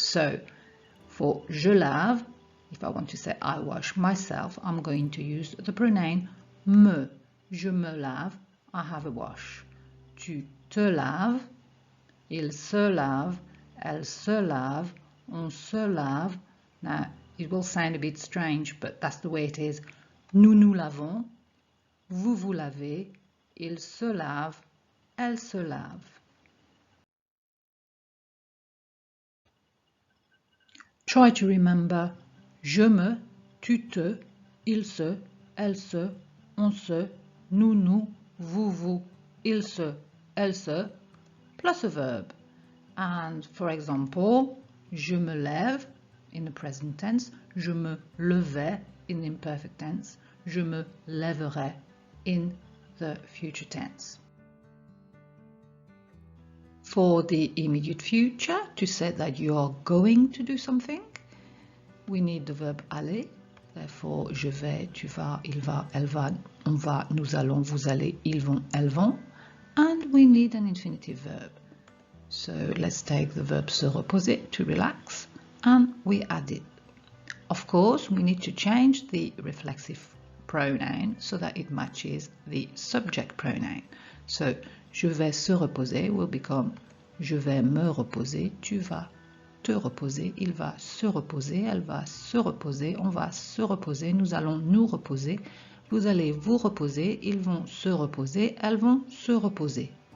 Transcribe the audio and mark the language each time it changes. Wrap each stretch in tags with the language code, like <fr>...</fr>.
<en>So for</en> <fr>je lave,</fr> <en>if I want to say I wash myself, I'm going to use the pronoun me.</en> <fr>Je me lave,</fr> <en>I have a wash.</en> <fr>Tu te laves, il se lave, elle se lave, on se lave.</fr> <en>Now it will sound a bit strange, but that's the way it is.</en> <fr>Nous nous lavons, vous vous lavez, il se lave, elle se lave.</fr> <en>Try to remember</en> <fr>je me, tu te, il se, elle se, on se, nous nous, vous vous, il se, elle se,</fr> <en>plus a verb. And for example,</en> <fr>je me lève</fr> <en>in the present tense,</en> <fr>je me levais</fr> <en>in the imperfect tense,</en> <fr>je me lèverai</fr> <en>in the future tense. For the immediate future, to say that you are going to do something, we need the verb aller.</en> <fr>Therefore, je vais, tu vas, il va, elle va, on va, nous allons, vous allez, ils vont, elles vont.</fr> <en>And we need an infinitive verb. So let's take the verb se reposer, to relax, and we add it. Of course, we need to change the reflexive pronoun so that it matches the subject pronoun.</en> <fr>So, je vais se reposer</fr> <en>will become</en> <fr>je vais me reposer, tu vas te reposer, il va se reposer, elle va se reposer, on va se reposer, nous allons nous reposer, vous allez vous reposer, ils vont se reposer, elles vont se reposer.</fr>